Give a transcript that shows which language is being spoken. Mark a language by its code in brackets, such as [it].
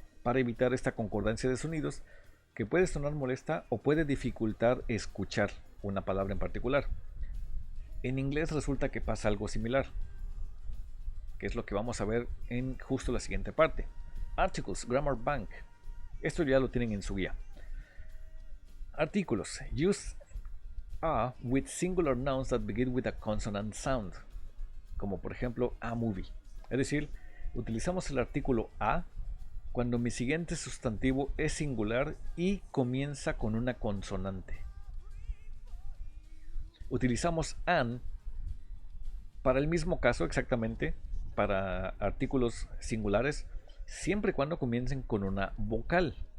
[es] Para evitar esta concordancia de sonidos que puede sonar molesta o puede dificultar escuchar una palabra en particular. En inglés resulta que pasa algo similar, que es lo que vamos a ver en justo la siguiente parte. [en] Articles, Grammar Bank. [es] Esto ya lo tienen en su guía. Artículos. [en] Use a with singular nouns that begin with a consonant sound. [es] Como por ejemplo [en] a movie. [es] Es decir, utilizamos el artículo a cuando mi siguiente sustantivo es singular y comienza con una consonante. Utilizamos an para el mismo caso exactamente, para artículos singulares, siempre y cuando comiencen con una vocal.